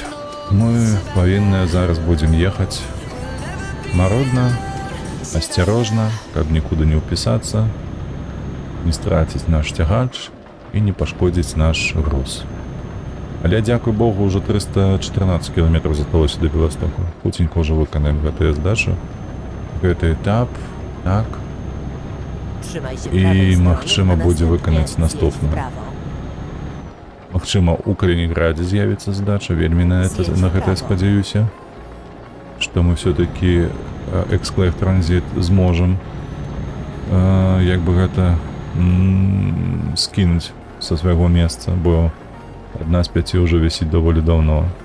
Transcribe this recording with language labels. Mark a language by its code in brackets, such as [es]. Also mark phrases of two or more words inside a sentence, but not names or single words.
[be] Мы павінныя зараз будзем ехаць марудна, асцярожна, каб нікуды не ўпісацца, не страціць наш цягач і не пашкодзіць наш груз. Але, дзякуй Богу, ўжо 314 кіламетраў засталося да Беластоку. Хуценька ўжо выканаем гэтую задачу. Гэты этап, так. [pl] Trzymaj się I prawej strony, [be] магчыма [pl] a [be] будзе [pl] następnie [be] выканаць [pl] zjedź [be] наступны. [pl] w prawo. [be] Магчыма, у Калінінградзе з'явіцца задача, вельмі на гэта спадзяюся, што мы ўсё-такі Exclave Transit зможам як бы гэта скінуць са свайго месца, бо адна з 5 ўжо вісіць даволі даўно.